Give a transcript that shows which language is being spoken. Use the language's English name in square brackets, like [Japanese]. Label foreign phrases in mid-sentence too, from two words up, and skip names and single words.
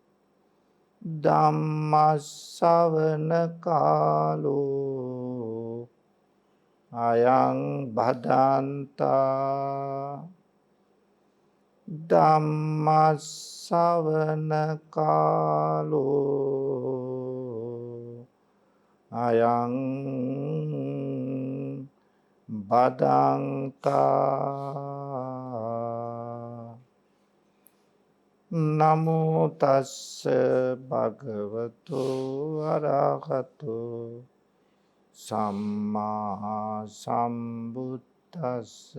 [Pali] ධම්ම ශ්‍රවණ කාලෝ අයං භදන්තා ධම්ම ශ්‍රවණ කාලෝ අයං බදන්තා. නමෝ තස්ස භගවතු අරහතු සම්මා සම්බුද්දස්ස.